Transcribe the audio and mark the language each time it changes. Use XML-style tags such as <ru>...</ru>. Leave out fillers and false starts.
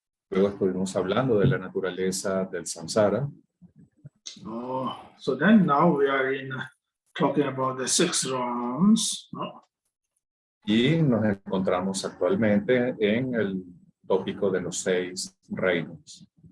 <es>Luego estuvimos hablando de la naturaleza del samsara.</es> <en>So then now we are talking about the 6 realms.</en> <es>Y nos encontramos actualmente en el tópico de los 6 reinos.</es>